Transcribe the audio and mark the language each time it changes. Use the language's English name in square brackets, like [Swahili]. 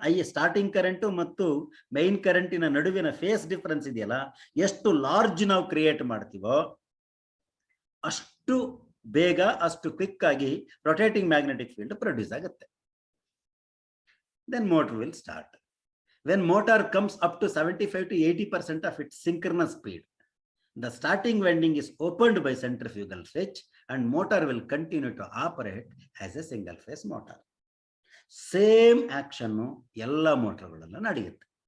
[Kannada] Starting current ಮತ್ತು main ಕರೆಂಟಿನ ನಡುವಿನ ಫೇಸ್ ಡಿಫರೆನ್ಸ್ ಇದೆಯಲ್ಲ, ಎಷ್ಟು ಲಾರ್ಜ್ ನಾವು ಕ್ರಿಯೇಟ್ ಮಾಡ್ತೀವೋ ಅಷ್ಟು ಬೇಗ, ಅಷ್ಟು ಕ್ವಿಕ್ ಆಗಿ ರೊಟೇಟಿಂಗ್ ಮ್ಯಾಗ್ನೆಟಿಕ್ ಫೀಲ್ಡ್ ಪ್ರೊಡ್ಯೂಸ್ ಆಗುತ್ತೆ. [English] Then motor will start. When motor comes up to 75 to 80% of its synchronous speed, the starting winding is opened by centrifugal switch and motor will continue to operate as a single phase motor. [Kannada] Same action ಎಲ್ಲ ಮೋಟರ್ಗಳೆಲ್ಲ ನಡೆಯುತ್ತೆ.